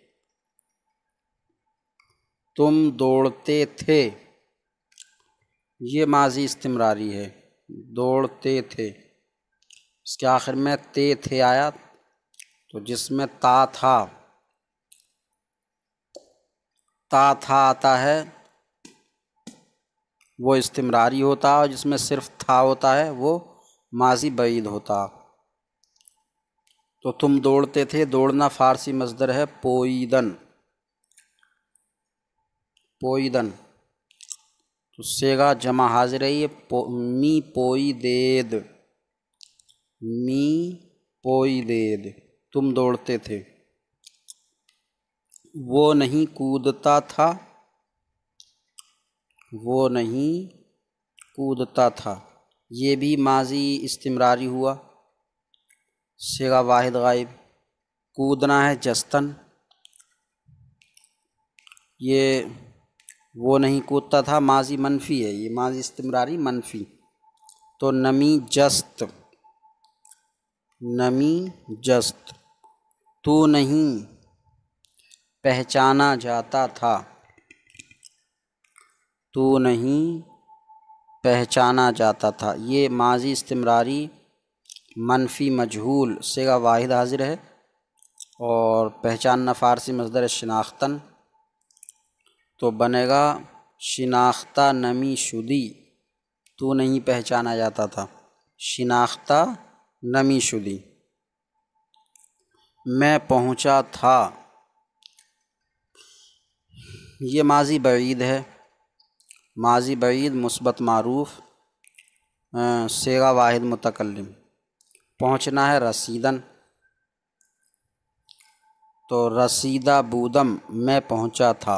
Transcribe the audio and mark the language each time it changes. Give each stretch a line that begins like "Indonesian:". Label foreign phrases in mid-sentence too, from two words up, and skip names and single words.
Urdu: تم دوڑتے تھے، یہ ماضی استمراری ہے، دوڑتے تھے، اس کے آخر میں تے تھے آیا، تو جس میں تا تھا، تا تھا آتا ہے وہ استمراری ہوتا، اور جس میں صرف تھا ہوتا ہے وہ ماضی بعید ہوتا۔ تو تم دوڑتے تھے، دوڑنا فارسی مصدر ہے
Persian: پوئیدن، پوئیدن،
Urdu: تو صیغہ جمع حاضر ہے یہ
Persian: می پوئی دید، می پوئی دید،
Urdu: تم دوڑتے تھے۔ وہ نہیں کودتا تھا، وہ نہیں کودتا تھا، یہ بھی ماضی استمراری ہوا، صیغہ واحد غائب۔ کودنا ہے جستن، یہ وہ نہیں کودتا تھا ماضی منفی ہے، یہ ماضی استمراری منفی، تو
Persian: نمی جست، نمی جست،
Urdu: تو نہیں پہچانا جاتا تھا، تو نہیں پہچانا جاتا تھا، یہ ماضی استمراری منفی مجہول صیغہ واحد حاضر ہے، اور پہچاننا فارسی مصدر شناختن، تو بنے گا
Persian: شناختہ نمی شدی،
Urdu: تو نہیں پہچانا جاتا تھا،
Persian: شناختہ نمی شدی۔
Urdu: میں پہنچا تھا، یہ ماضی بعید ہے، ماضی بعید مثبت معروف صیغہ واحد متکلم۔ پہنچنا ہے رسیدن، تو
Persian: رسیدہ بودم
Urdu: میں پہنچا تھا۔